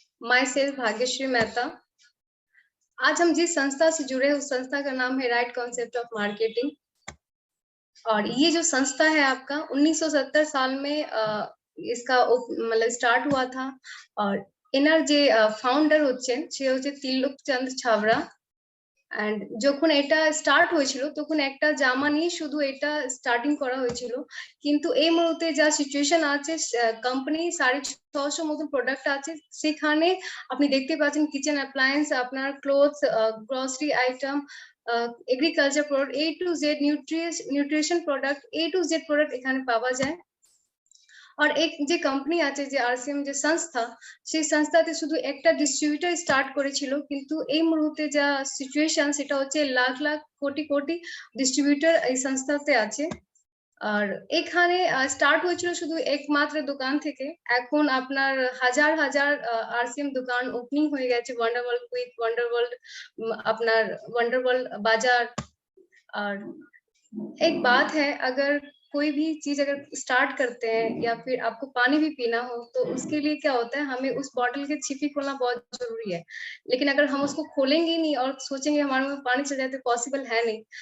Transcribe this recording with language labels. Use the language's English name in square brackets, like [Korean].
[Hindi] Myself Bhagyashree Mehta. आज हम जिस संस्था से जुड़े हैं उस संस्था का नाम है राइट कॉन्सेप्ट ऑफ मार्केटिंग। और ये जो संस्था है आपका 1970 साल में इसका मतलब स्टार्ट हुआ था। [Bangla] और इनर जे फाउंडर হচ্ছেন সে হচ্ছে তিলকচন্দ্র ছাবড়া। এন্ড যখন এটা স্টার্ট হয়েছিল তখন একটা জামা নিয়ে শুধু এটা স্টার্টিং করা হয়েছিল, কিন্তু এই মুহূর্তে যা সিচুয়েশন আছে কোম্পানি 650 মতো প্রোডাক্ট আছে, সেখানে আপনি দেখতে পাচ্ছেন কিচেন অ্যাপ্লায়েন্স, আপনার clothes, grocery item, agriculture product, A to Z nutrition product, A to Z product এখানে পাওয়া যায়। [Hindi] और एक [Bangla] যে কোম্পানি আছে যে আরসিএম যে সংস্থা, সেই সংস্থাতে শুধু একটা ডিস্ট্রিবিউটর স্টার্ট করেছিল, কিন্তু এই মুহূর্তে যা সিচুয়েশন সেটা হচ্ছে লাখ লাখ কোটি কোটি ডিস্ট্রিবিউটর এই সংস্থাতে আছে। আর এখানে স্টার্ট হয়েছিল শুধু একমাত্র দোকান থেকে, এখন আপনার হাজার হাজার আরসিএম দোকান ওপেনিং হয়ে গেছে। ওয়ান্ডারওয়ার্ল্ড কুইক, ওয়ান্ডারওয়ার্ল্ড, আপনার ওয়ান্ডারওয়ার্ল্ড বাজার। [Hindi] और एक बात है, अगर कोई भी चीज अगर स्टार्ट करते हैं या फिर आपको पानी भी पीना हो तो उसके लिए क्या होता है, हमें उस बॉटल के छिपी खोलना बहुत जरूरी है। लेकिन अगर हम उसको खोलेंगे नहीं और सोचेंगे हमारे में पानी चल जाए तो पॉसिबल है नहीं।